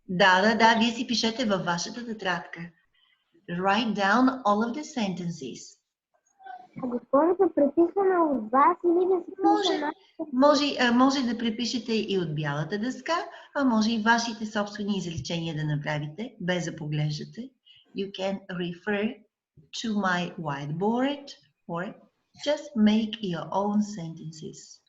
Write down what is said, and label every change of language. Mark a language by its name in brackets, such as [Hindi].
[Bulgarian] Да, вие си пишете във вашата тетрадка. [English] Write down all of the sentences. [Bulgarian] А госпожо, да преписваме от вас или да се пише може да препишете и от бялата дъска, а може и вашите собствени изречения да направите, без да поглеждате. [English] You can refer to my whiteboard or just make your own sentences.